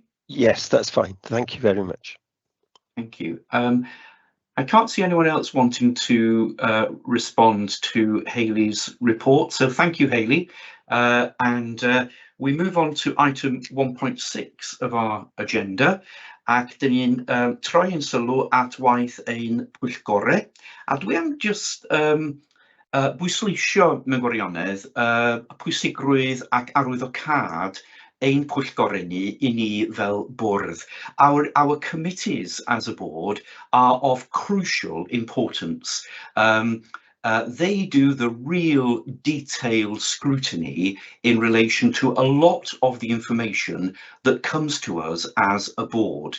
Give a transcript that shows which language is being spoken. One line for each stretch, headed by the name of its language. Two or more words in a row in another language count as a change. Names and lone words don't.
English: Yes, that's fine. Thank you very much. Thank you. I can't see anyone else wanting to respond to Hayley's report, so thank you, Hayley. And we move on to item 1.6 of our agenda,
Welsh: ac dyn ni'n troi yn sylw at waith ein pwyllgorau, a dwi am just bwysleisio mewn gwirionedd y pwysigrwydd ac arwyddocâd ein pwyllgorau i ni fel bwrdd.
English: Our committees as a board are of crucial importance. They do the real detailed scrutiny in relation to a lot of the information that comes to us as a board.